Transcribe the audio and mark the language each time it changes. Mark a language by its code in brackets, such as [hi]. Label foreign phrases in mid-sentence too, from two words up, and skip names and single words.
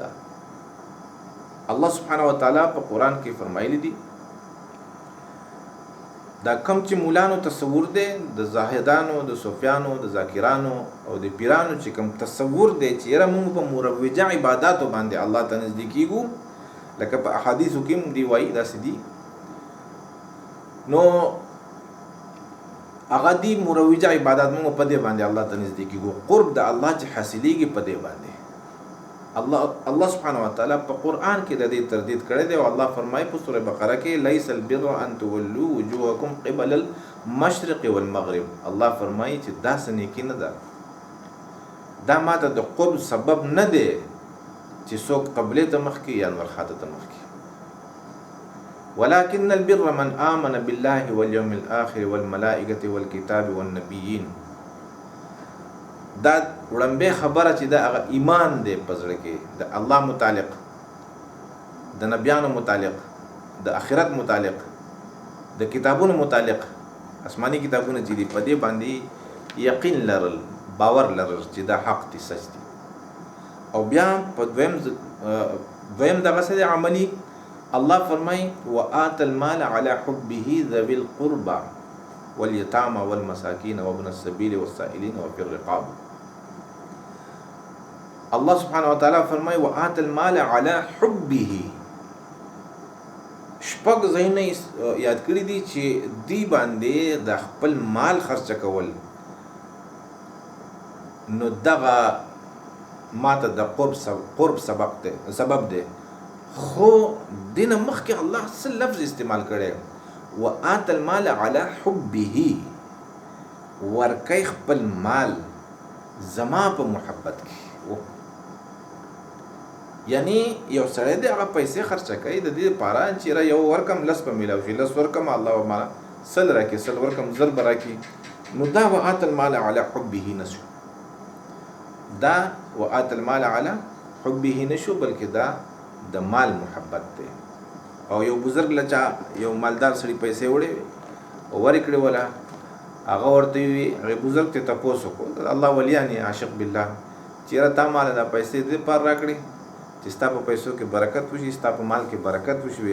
[ar] الله سبحانه وتعالی [ps] په قرآن کې فرمایلی دي دا کم چې مولانو تصور دی د زاهدانو د صوفیانو د ذاکرانو او د پیرانو چې کم تصور دی چې یاره موږ په مروجه عباداتو باندې الله ته نږدې کیږو، لکه په احادیثو کې هم دی وایي داسې دي، نو هغه دی مروجه عبادات موږ په دې باندې الله ته نږدې کیږو، قرب د الله چې حاصلېږي په دې باندې. [ar] الله سبحانه وتعالی [ps] په قرآن کې د دې تردید کړی دی او الله فرمایي په سوره بقره کې [ar] لیس البر ان تولوا وجوهکم قبل المشرق والمغرب. [ps] الله فرمایي چې داسې نیکي نه ده، دا ماته د قرب سبب نه دی چې څوک قبلې ته مخکې یا نور خاته ته مخکې، [ar] ولكن البر من آمن بالله واليوم الآخر والملائکة والکتاب والنبیین. [ps] دا وړاندې خبره چې دا هغه ایمان دی په زړه کې د الله متعلق، د نبیانو متعلق، د آخرت متعلق، د کتابونو متعلق، آسماني کتابونه چې دي په دې باندې یقین لرل، باور لرل چې دا حق دي، سچ دي. او بیا په دویم دغه څه دی عملي، الله فرمایي [ar] وآت المال على حبه ذوي القربى واليتامى والمساكين وابن السبيل والسائلين وفي الرقاب. الله سبحانه وتعالى فرمایي وآت المال على حبه. [ps] شپږ ځایونه یاد کړی دي چې دی باندې د خپل مال خرچه کول، نو دغه ماته د قرب سبب دی. خو دینه مخکې الله څه لفظ استعمال کړی [ar] وآت المال على حبه، [ps] ورکی خپل مال زما په محبت کې. یعنی یو سړی دی هغه پیسې خرچه کوي د دې لپاره چې یو ورکم لس به میلاو شي، لس ورکم الله به ما سل راکړي، سل ورکم زر به راکړي، نو دا [ar] وآت المال على حبه [ps] نشو، دا [ar] وآت المال على حبه [ps] نشو، بلکې دا د مال محبت دی. او یو بزرګ لچا یو مالدار سړي پیسې وړې او ورکړې ولا هغه ورته وی هغه بزرګ ته تاسو کو الله ولیانی عاشق بالله چیرې تا مال دا پیسې دې پر راکړي چې ستا په پیسو کې برکت وشي، ستا په مال کې برکت وشي.